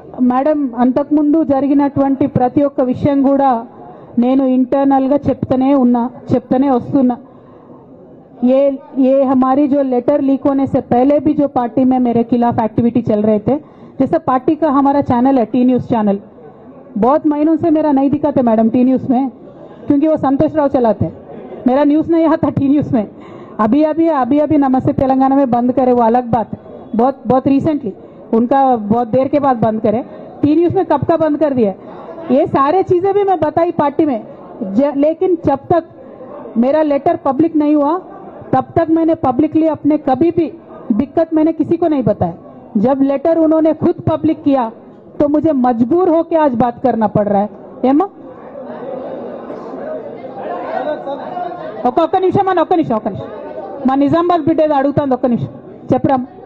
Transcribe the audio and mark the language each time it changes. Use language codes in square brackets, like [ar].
[te] Madam, అంతకుముందు జరిగినటువంటి ప్రతి ఒక్క విషయం కూడా నేను ఇంటర్నల్గా చెప్తూనే వస్తున్నా. [hi] ये हमारी जो लेटर लीक होने से पहले भी जो पार्टी में मेरे खिलाफ एक्टिविटी चल रहे थे, जैसे पार्टी का हमारा चैनल है टी न्यूज़ चैनल, बहुत महीनों से मेरा नहीं दिखाते मैडम टी न्यूज़ में, क्योंकि वो संतोष राव चलाते, मेरा न्यूज़ नहीं आता टी न्यूज़ में. अभी नमस्ते तेलंगाना में बंद करे, वो अलग बात, बहुत रिसेंटली, उनका बहुत देर के बाद बंद करे. टी न्यूज़ में कब का बंद कर दिया. ये सारे चीज़ें भी मैं बताई पार्टी में, लेकिन जब तक मेरा लेटर पब्लिक नहीं हुआ तब तक मैंने पब्लिकली अपने कभी भी दिक्कत मैंने किसी को नहीं बताया. जब लेटर उन्होंने खुद पब्लिक किया तो मुझे मजबूर होकर आज बात करना पड़ रहा है. [te] ఏమా ఒక్క నిమిషం మా నిజామాబాద్ బిడ్డ ఏదో అడుగుతాంది, ఒక్క నిమిషం చెప్పరా.